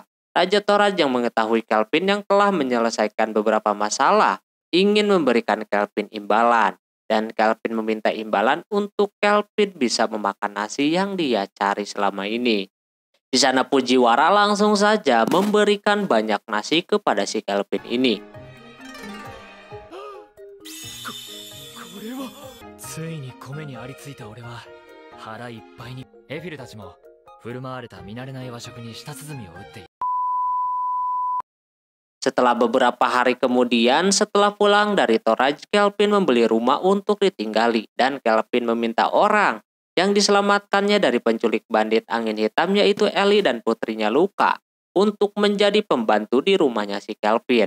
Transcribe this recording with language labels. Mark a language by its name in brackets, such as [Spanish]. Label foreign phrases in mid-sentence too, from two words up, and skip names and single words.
[Indonesian] Raja Toraj yang mengetahui Kelvin yang telah menyelesaikan beberapa masalah, ingin memberikan Kelvin imbalan. Dan Kelvin meminta imbalan untuk Kelvin bisa memakan nasi yang dia cari selama ini. Di sana Fujiwara langsung saja memberikan banyak nasi kepada si Kelvin ini. [Japanese] これはついに米にありついた俺は腹いっぱいにエフィルたちも振る舞われた見慣れない和食に舌鼓を打っている。 [Indonesian] Setelah beberapa hari kemudian, setelah pulang dari Toraj, Kelvin membeli rumah untuk ditinggali dan Kelvin meminta orang yang diselamatkannya dari penculik bandit angin hitam, yaitu Ellie dan putrinya Luka, untuk menjadi pembantu di rumahnya si Kelvin.